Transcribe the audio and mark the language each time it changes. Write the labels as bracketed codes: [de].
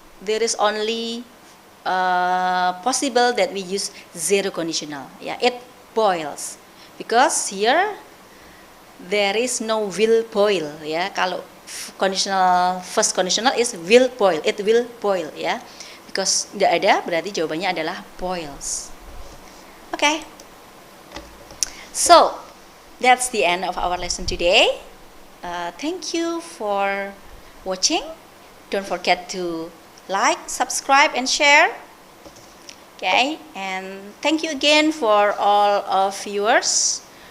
[en] There is only possible that we use zero conditional. Yeah, it boils. Because here, there is no will boil. Yeah, kalau conditional, first conditional is will boil, it will boil, ya. [id] Because tidak ada, berarti jawabannya adalah boils. [en] Okay. So, that's the end of our lesson today. Thank you for watching. Don't forget to like, subscribe, and share. Okay, and thank you again for all of viewers.